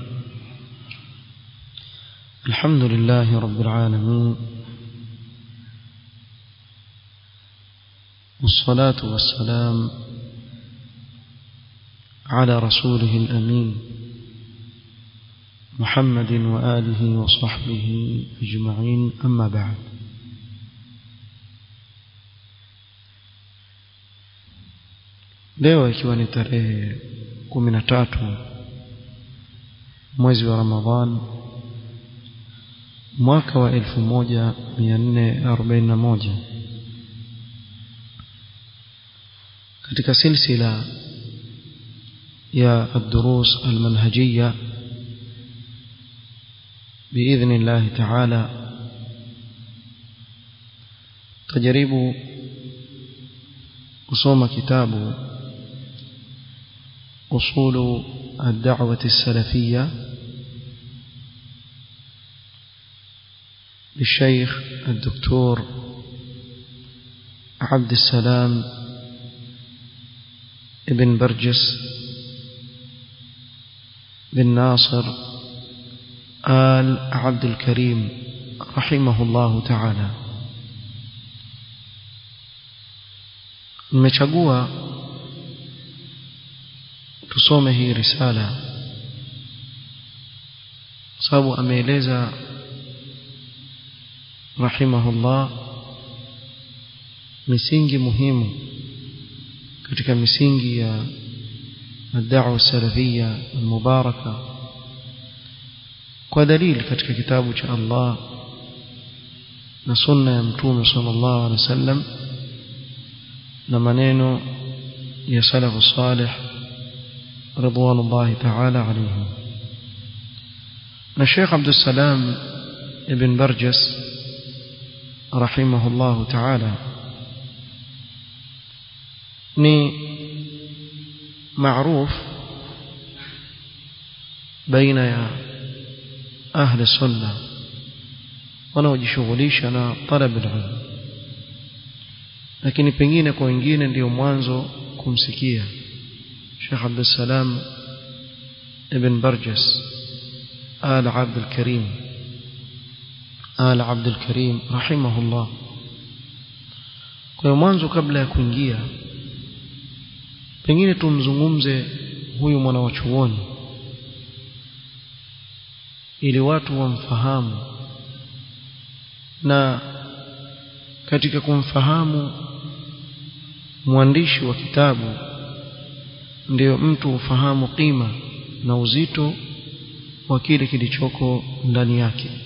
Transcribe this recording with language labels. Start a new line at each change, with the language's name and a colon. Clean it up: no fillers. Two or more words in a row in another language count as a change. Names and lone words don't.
Arabic: الحمد لله رب العالمين، والصلاة والسلام على رسوله الأمين محمد وآله وصحبه أجمعين، أما بعد.
Swahili: leo ikiwa ni tarehe 13 mwezi wa Ramadhan mwaka wa
Arabic: 1441
Swahili: katika silsila ya
Arabic: الدروس المنهجية باذن الله تعالى tajaribu
Swahili: kusoma kitabu
Arabic: أصول الدعوة السلفية للشيخ الدكتور عبد السلام ابن برجس بن ناصر آل عبد الكريم رحمه الله تعالى.
Swahili: nimechagua tusome hii risala sababu ameeleza rahimahullah misingi muhimu katika misingi ya
Arabic: الدعوة السلفية المباركة
Swahili: kwa dalili katika kitabu cha Allah na sunna ya mtume
Arabic: صلى الله عليه وسلم
Swahili: na maneno ya
Arabic: السلف الصالح رضوان الله تعالى عليهم. الشيخ عبد السلام ابن برجس رحمه الله تعالى ni معروف بين أهل السنة
Swahili: wanaojishughulisha na
Arabic: طلب العلم,
Swahili: lakini pengine kwa wengine ndio mwanzo kumsikia الشيخ عبد السلام ابن برجس آل عبد الكريم
Arabic: رحمه الله.
Swahili: kwa mwanzo kabla ya kuingia pengine tumzungumze huyu mwana wa chuoni ili watu wamfahamu, na katika kumfahamu mwandishi wa kitabu ndio mtu ufahamu qima na uzito wa kile kilichoko ndani yake.